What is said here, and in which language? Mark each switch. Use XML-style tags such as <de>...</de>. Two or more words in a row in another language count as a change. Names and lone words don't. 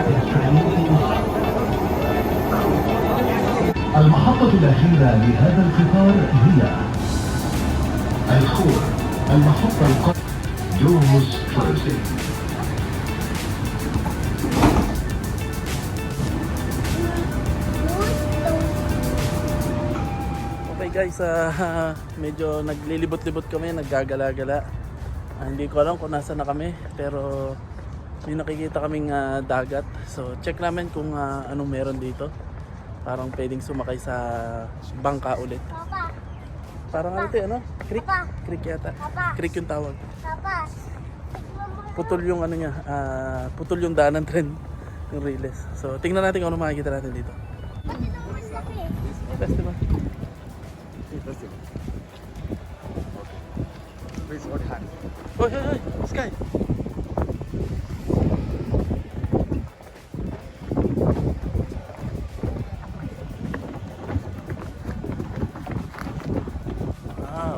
<ar>المحطة الأخيرة لهذا القطار هي الخور، المحطة دوموس فرسي.</ar> <tl>Okay guys, medyo naglilibot-libot kami, naggagala-gala. Hindi ko alam kung nasa na kami, pero may nakikita kaming dagat. So check namin kung anong meron dito. Parang pwedeng sumakay sa bangka ulit. Papa, Parang ano ito, ano? Creek? Papa. Creek yata. Papa. Creek yung tawag. Papa. Putol yung ano niya, putol yung daan ng tren, yung Riles. So tingnan natin kung ano makikita natin dito. Pati nang masabi. Festival.</tl> <en>Please hold hand.</en> <tl>Hoy, hoy, hoy! Sky! Wow!</tl>